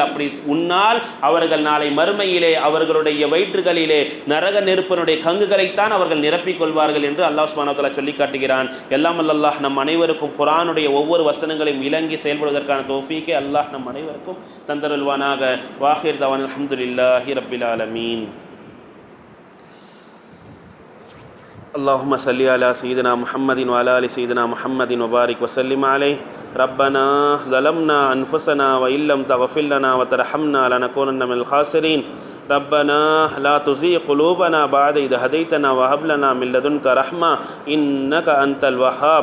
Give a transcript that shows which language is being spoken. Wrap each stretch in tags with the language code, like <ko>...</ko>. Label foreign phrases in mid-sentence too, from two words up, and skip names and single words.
<ta>அப்படி உண்ணால் அவர்கள் நாளை மறுமையிலே அவர்களுடைய வயிற்றுகளிலே நரக நெருப்பினுடைய கங்குகளைத்தான் அவர்கள் நிரப்பிக் கொள்வார்கள் என்று அல்லாஹ்</ta> <ar>سبحانه وتعالى</ar> <ta>சொல்லி காட்டுகிறான். எல்லாம் அல்லாஹ் நம் அனைவருக்கும் குர்ஆனுடைய ஒவ்வொரு வசனங்களையும் விளங்கி செயல்படுவதற்கான தௌஃபீக்கை அல்லாஹ் நம் அனைவருக்கும் தந்தருள்வானாக.</ta> <ar>وآخر دعوانا الحمد لله رب العالمين. اللهم صل على سيدنا محمد وعلى ال سيدنا محمد وبارك وسلم عليه. ربنا ظلمنا انفسنا وان لم تغفر لنا وترحمنا لنكونن من الخاسرين. ربنا لا تزغ قلوبنا بعد إذ هديتنا وهب لنا من لدنك رحمة إنك أنت الوهاب.</ar>